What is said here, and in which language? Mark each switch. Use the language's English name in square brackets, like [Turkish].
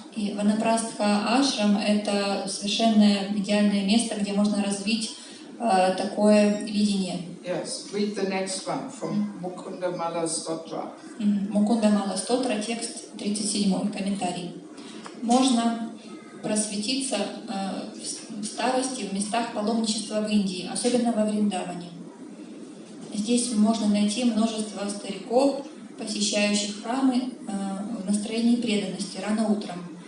[Russian] И Ванапрастха ашрам — это совершенное идеальное место, где можно развить такое видение. [English] Yes, read the next one from Mukunda Mala Stotra. [Russian] Мукунда Мала Стотра, текст 37, комментарий. Можно просветиться в старости в местах паломничества в Индии, особенно во Вриндаване. Здесь можно найти множество стариков, посещающих храмы в настроении преданности рано утром.